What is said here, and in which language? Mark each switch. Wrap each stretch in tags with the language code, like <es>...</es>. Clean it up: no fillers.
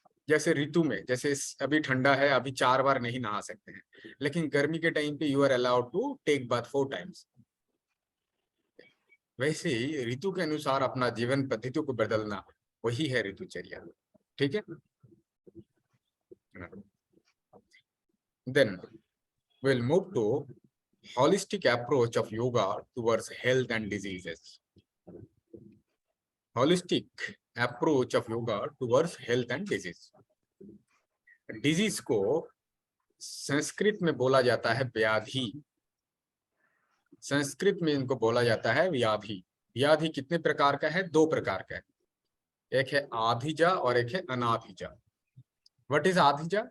<hi>जैसे ऋतु में, जैसे अभी ठंडा है, अभी 4 बार नहीं नहा सकते हैं, लेकिन गर्मी के टाइम पे</hi> <en>You are allowed to take bath 4 times.</en> <hi>वैसे ही ऋतु के अनुसार अपना जीवन पद्धतियों को बदलना, वही है ऋतुचर्या। ठीक है,</hi> <en>Then we'll move to holistic approach of yoga towards health and diseases. Holistic approach of yoga towards health and disease.</en> <hi>Disease को संस्कृत में बोला जाता है व्याधि। संस्कृत में इनको बोला जाता है व्याधि। व्याधि कितने प्रकार का है? 2 प्रकार का है, एक है आधिजा और एक है अनाधिजा।</hi> <en>what is</en> <hi>आधिजा?</hi>